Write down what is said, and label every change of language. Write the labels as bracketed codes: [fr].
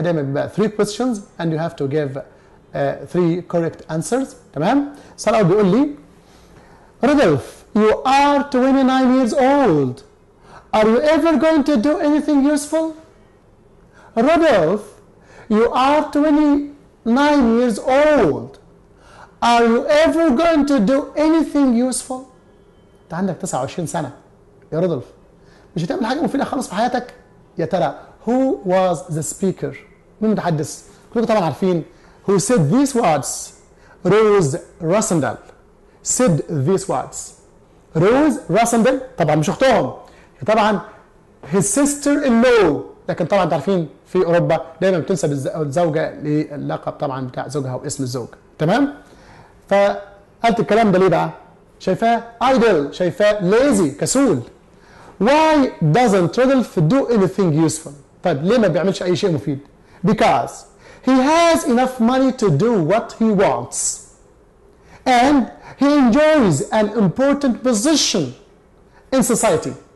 [ar] دايما بيبقى [en] 3 questions and you have to give 3 correct answers. [ar] تمام. السؤال الاول بيقول لي رودولف [en] you are 29 years old. Are you ever going to do anything useful? Rudolph, you are 29 years old. Are you ever going to do anything useful? [ar] انت عندك 29 سنة يا رودولف، مش هتعمل حاجة مفيدة خالص في حياتك؟ يا ترى [en] who was the speaker؟ [ar] مين المتحدث؟ كلكم طبعا عارفين [en] who said these words. Rose Rosendahl said these words. [ar] Rose Rosendahl طبعا مش اختهم، طبعا [en] his sister in law، [ar] لكن طبعا انتوا عارفين في اوروبا دايما بتنسب الزوجه للقب طبعا بتاع زوجها واسم الزوج. تمام. فقالت الكلام ده ليه بقى؟ شايفاه idle، شايفاه lazy، كسول. [en] why doesn't Rudolph do anything useful؟ [ar] طيب ليه ما بيعملش اي شيء مفيد؟ [en] because he has enough money to do what he wants and he enjoys an important position in society.